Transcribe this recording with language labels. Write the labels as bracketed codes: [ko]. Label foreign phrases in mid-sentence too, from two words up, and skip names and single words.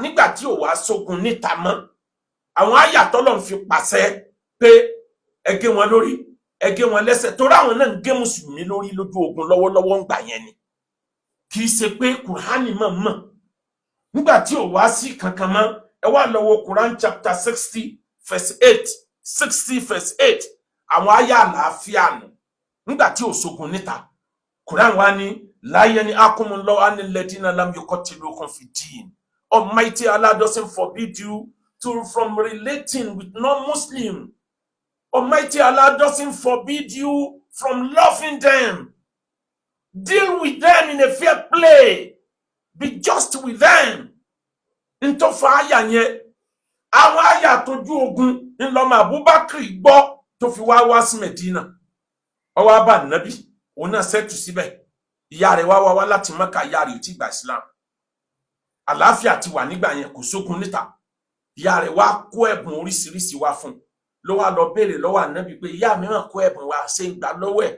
[yo] nígbà tí ò wá sógun níta mọ́ àwọn àyà tọ́lọ́run fi pàṣẹ pé ẹ gé wọn lórí ẹ gé wọn lẹ́sẹ̀ torí àwọn náà ń gé mùsùlùmí lórí lójú ogun lọ́wọ́lọ́wọ́ ń gbà yẹn ni kì í ṣe pé Quran mọ̀ nígbà tí ò wá sí kankan mọ́ ẹ wá lọ wo Quran [en] chapter 60 verse 8 [yo] àwọn àyà àlàáfíà nù nígbà tí ò sógun níta Quran wani [ar] لا ينهاكم الله عن الذين لم يقاتلوكم في الدين. [en] Almighty Allah doesn't forbid you from relating with non-Muslim. Almighty Allah doesn't forbid you from loving them. Deal with them in a fair play. Be just with them. Into fire [yo] yẹn àwọn àyà tójú ogun ńlọmọ Abubakar gbọ́ tó fi wá sí Medina. Ó wá bá Nábì ona setu síbẹ̀ ìyá rẹ̀ wá láti Mákà ìyá rẹ̀ ò tí gba Islam àlàáfíà ti wà nígbà yẹn kò sógun níta ìyá rẹ̀ wá kó ẹ̀bùn oríṣiríṣi wá fún ló wá lọ béèrè lọ́wọ́ ànábì pé ìyá mi máa kó ẹ̀bùn wá ṣe ìgbà lọ́wọ́ ẹ̀.